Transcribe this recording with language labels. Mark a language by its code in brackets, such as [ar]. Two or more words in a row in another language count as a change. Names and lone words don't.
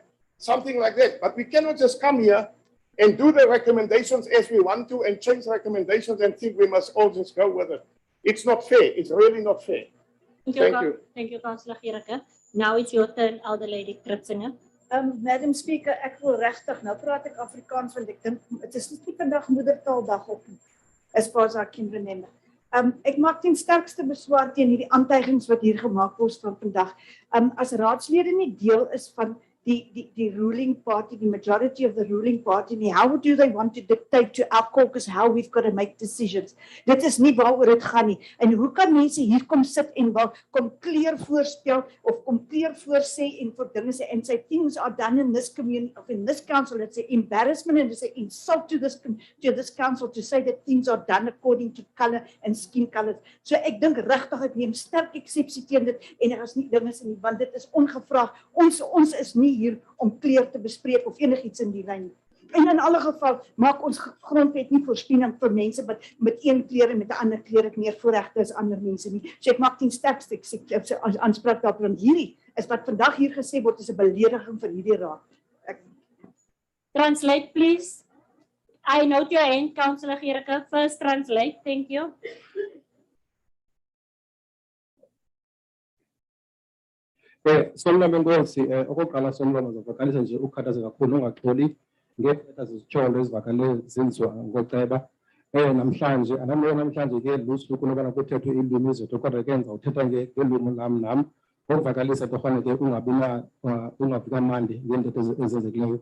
[en] Something like that. But we cannot just come here and do the recommendations as we want to and change recommendations and think we must all just go with it. It's not fair. It's really not fair. Thank you. Thank you, Councillor Gericke. Now it's your turn, Elder Lady Kritzinger. Madam Speaker, [af] ek wil regtig, nou praat ek Afrikaans want ek dink dit is nie vandag moedertaaldag op nie, [en] as far as I can remember. [af] Ek maak ten sterkste beswaar teen hierdie aantuigings wat hier gemaak word van vandag. As raadslede nie deel is van [en] the ruling party, the majority of the ruling party, how do they want to dictate to our caucus how we've got to make decisions? [af] Dit is nie waaroor dit gaan nie. En hoe kan mense hier kom sit en kom clear voorstel of kom clear voorsê en vir dinge sê [en] and say things are done in this community of in this council, it's an embarrassment and it's an insult to this council to say that things are done according to color and skin colors. [af] So ek dink regtig ek neem sterk eksepsie teen dit en daar is nie dinge in nie want dit is ongevraagd. Ons is nie hier om kleur te bespreek of enigiets in die lyn. En in alle geval maak ons grondwet nie voorsiening vir mense met een kleur en met 'n ander kleur meer voorregte as ander mense nie. So ek maak ten sterkste aanspraak daarop want hierdie is wat vandag hier gesê word is 'n belediging vir hierdie raad. [en] Translate, please. I note your hand, Councillor Gericke. First translate. Thank you. [xh] Somlamo Nkosi, okokuqala somlamo zovakalisa nje ukukhathazeka kakhulu ungaxoli ngeethetha zezitsholo ezivakale zenziwa ngoceba. Namhlanje namhlanje ke lusuku lobana kuthethwe iilwimi zethu kodwa ke ndizawuthetha ngelwimi nam ngokuvakalisa torhwane ke ungavi kamandi ngeentetho ezenzekileyo.